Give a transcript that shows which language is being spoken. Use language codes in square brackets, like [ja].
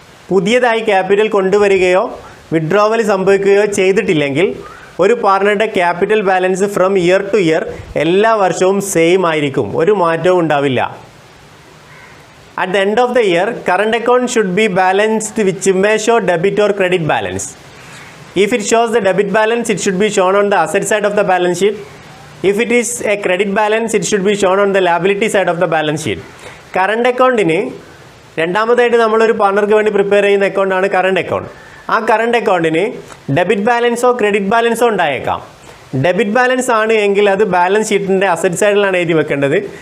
[ml] പുതിയതായി capital കൊണ്ടുവരികയോ withdrawal സംഭവിക്കുകയോ ചെയ്തിട്ടില്ലെങ്കിൽ ഒരു പാർട്ണറുടെ capital balance from year two year എല്ലാ വർഷവും സെയിം ആയിരിക്കും, ഒരു മാറ്റവും ഉണ്ടാവില്ല. [en] At the end of the year, current account should be balanced which may show debit or credit balance. If it shows the debit balance, it should be shown on the asset side of the balance sheet. If it is a credit balance, it should be shown on the liability side of the balance sheet. [ml] Current അക്കൗണ്ടിന് രണ്ടാമതായിട്ട് നമ്മളൊരു പാർട്ണർക്ക് വേണ്ടി prepare ചെയ്യുന്ന അക്കൗണ്ടാണ് current account. ആ current അക്കൗണ്ടിന് debit ബാലൻസോ credit ബാലൻസോ ഉണ്ടായേക്കാം. Debit balance ആണ് എങ്കിൽ അത് balance ഷീറ്റിൻ്റെ അസറ്റ് സൈഡിലാണ് എഴുതി വെക്കേണ്ടത്.